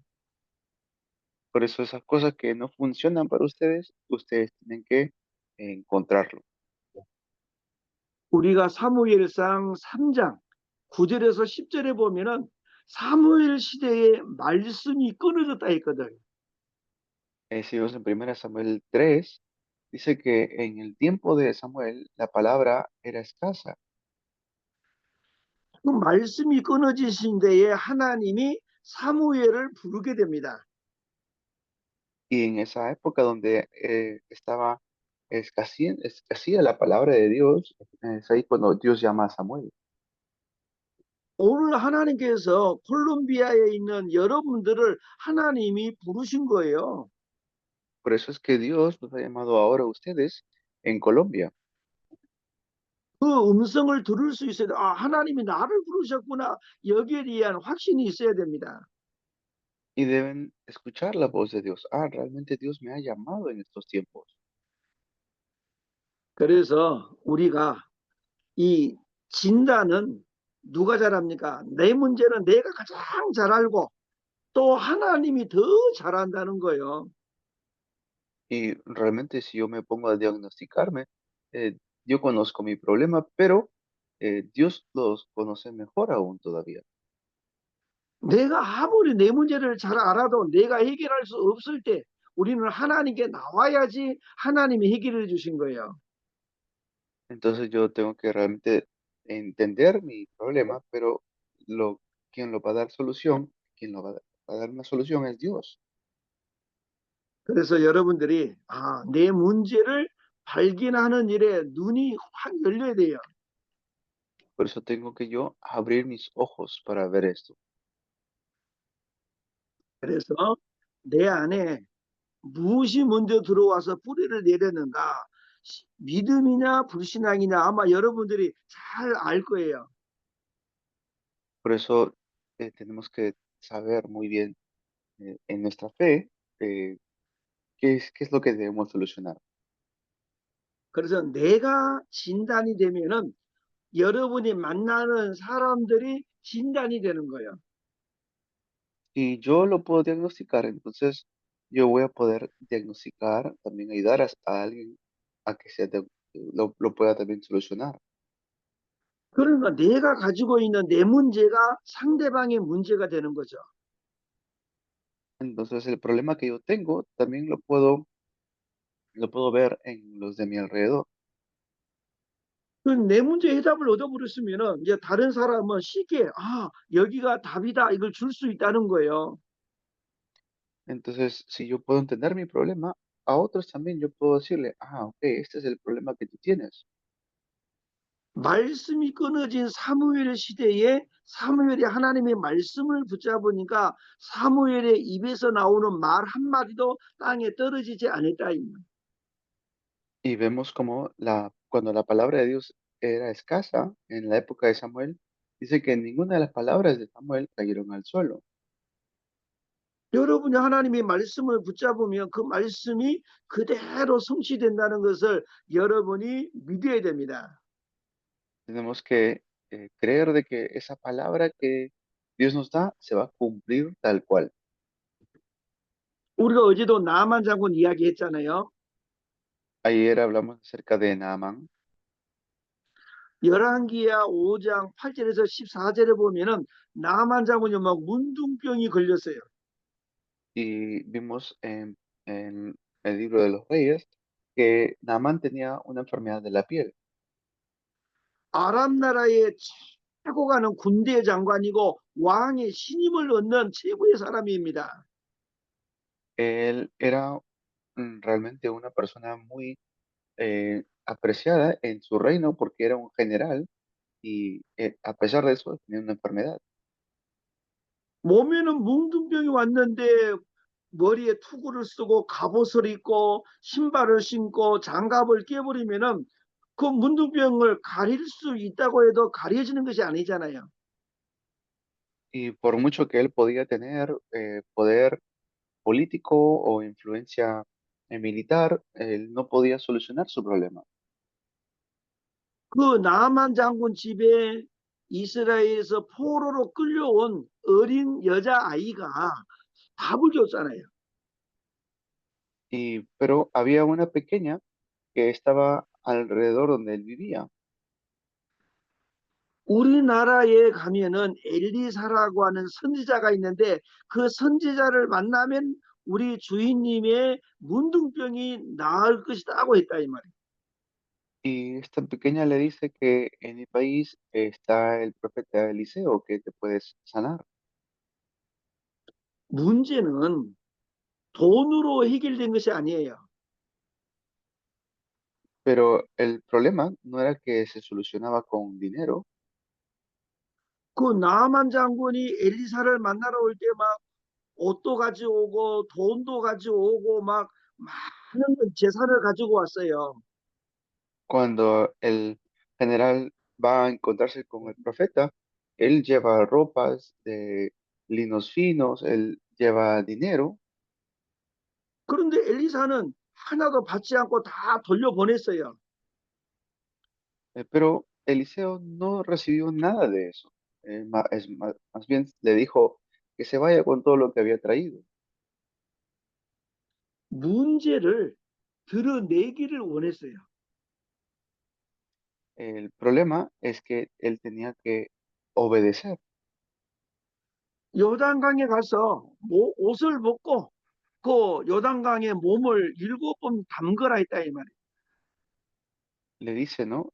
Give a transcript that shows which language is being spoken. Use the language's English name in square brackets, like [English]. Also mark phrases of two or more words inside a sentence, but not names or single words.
[Spanish] Por eso esas cosas que no funcionan para ustedes tienen que encontrarlo. [Korean] 우리가 사무엘상 3장 9절에서 10절에 보면은 사무엘 시대에 말씀이 끊어졌다 했거든. [Spanish] Si vemos en 1 Samuel 3, dice que en el tiempo de Samuel la palabra era escasa. [Korean] 그 말씀이 끊어지신 데에 하나님이 사무엘을 부르게 됩니다. [Spanish] Y en esa época donde estaba escasía la palabra de Dios, es ahí cuando Dios llama a Samuel. [Korean] 오늘 하나님께서 콜롬비아에 있는 여러분들을 하나님이 부르신 거예요. [Spanish] Por eso es que Dios nos ha llamado ahora a ustedes en Colombia. [Korean] 그 음성을 들을 수 있어야 돼. 아, 하나님이 나를 부르셨구나. 여기에 대한 확신이 있어야 됩니다. [Spanish] Y deben escuchar la voz de Dios. Ah, realmente Dios me ha llamado en estos tiempos. [Korean] 그래서 우리가 이 진단은 누가 잘합니까? 내 문제는 내가 가장 잘 알고 또 하나님이 더 잘한다는 거예요. [Spanish] Y realmente si yo me pongo a diagnosticarme, yo conozco mi problema, pero Dios los conoce mejor aún todavía. [Korean] 내가 아무리 내 문제를 잘 알아도 내가 해결할 수 없을 때 우리는 하나님께 나와야지 하나님이 해결해 주신 거예요. [Spanish] Entonces yo tengo que realmente entender mi problema, pero quien lo va a dar solución, quien lo va a dar una solución es Dios. [Korean] 그래서 여러분들이 아, 내 문제를 발견하는 일에 눈이 확 열려야 돼요. [Spanish] Por eso tengo que yo abrir mis ojos para ver esto. [Korean] 그래서 내 안에 무엇이 먼저 들어와서 뿌리를 내렸는가? 믿음이냐 불신앙이냐 아마 여러분들이 잘 알 거예요. [Spanish] Por eso tenemos que saber muy bien en nuestra fe qué es lo que debemos solucionar. [Korean] 그래서 내가 진단이 되면은 여러분이 만나는 사람들이 진단이 되는 거예요. [Spanish] Y yo lo puedo diagnosticar, entonces yo voy a poder diagnosticar, también ayudar a alguien a que lo pueda también solucionar. [Korean] 그러니까 내가 가지고 있는 내 문제가 상대방의 문제가 되는 거죠. [Spanish] Entonces el problema que yo tengo también lo puedo ver en los de mi alrededor. [Korean] 내 문제 해답을 얻어버렸으면은 이제 다른 사람은 쉽게 아 여기가 답이다 이걸 줄 수 있다는 거예요. [Spanish] Entonces, si yo puedo entender mi problema, a otros también yo puedo decirle, ah, ok, este es el problema que tú tienes. [Korean] 말씀이 끊어진 사무엘 시대에 사무엘이 하나님의 말씀을 붙잡으니까 사무엘의 입에서 나오는 말 한마디도 땅에 떨어지지 않았다. [Spanish] Y vemos como cuando la palabra de Dios era escasa en la época de Samuel, dice que ninguna de las palabras de Samuel cayeron al suelo. [Korean] 여러분이 하나님의 말씀을 붙잡으면 그 말씀이 그대로 성취된다는 것을 여러분이 믿어야 됩니다. [Spanish] Tenemos que creer de que esa palabra que Dios nos da se va a cumplir tal cual. [Korean] 우리가 어제도 나만 장군 이야기했잖아요. [Spanish] Ayer hablamos acerca de Naamán [Korean] 열왕기야 5장 8절에서 14절에 보면은 나만 장군이 막 문둥병이 걸렸어요. [Spanish] y vimos en el libro de los Reyes que Naamán tenía una enfermedad de la piel. [Korean] 아람 나라의 타고 가는 군대 장관이고 왕의 신임을 얻는 최고의 사람입니다. [Spanish] Él era realmente una persona muy apreciada en su reino porque era un general y a pesar de eso tenía una enfermedad. [Korean] 몸에는 뭉둥병이 왔는데 머리에 투구를 쓰고 갑옷을 입고 신발을 신고 장갑을 끼버리면은 그 문둥병을 가릴 수 있다고 해도 가려지는 것이 아니잖아요. [Spanish] Y por mucho que él podía tener poder político o influencia militar, él no podía solucionar su problema. [Korean] 그 나만 장군 집에 이스라엘에서 포로로 끌려온 어린 여자아이가 밥을 줬잖아요. [Spanish] Pero había una pequeña que estaba alrededor donde él vivía. [Korean] 우리나라에 가면은 엘리사라고 하는 선지자가 있는데 그 선지자를 만나면 우리 주인님의 문둥병이 나을 것이다고 했다 이 말이에요. [Spanish] Y esta pequeña le dice que en mi país está el profeta Eliseo que te puedes sanar. [Korean] 문제는 돈으로 해결된 것이 아니에요. [Spanish] Pero el problema no era que se solucionaba con dinero, [Korean] 그 나만 장군이 엘리사를 만나러 올 때 막 옷도 가져오고 돈도 가져오고 막 많은 재산을 가지고 왔어요. [Spanish] cuando el general va a encontrarse con el profeta, él lleva ropas de linos finos, él lleva dinero, [Korean] 그런데 엘리사는 하나도 받지 않고 다 돌려보냈어요. [Spanish] pero Eliseo no recibió nada de eso. Más bien le dijo que se vaya con todo lo que había traído. [Korean] 문제를 드러내기를 원했어요. [Spanish] El problema es que él tenía que obedecer. [Korean] 요단강에 가서 옷을 벗고 그 요단강에 몸을 7번 담그라 했다 이 말이에요. [Spanish] Le dice, ¿no?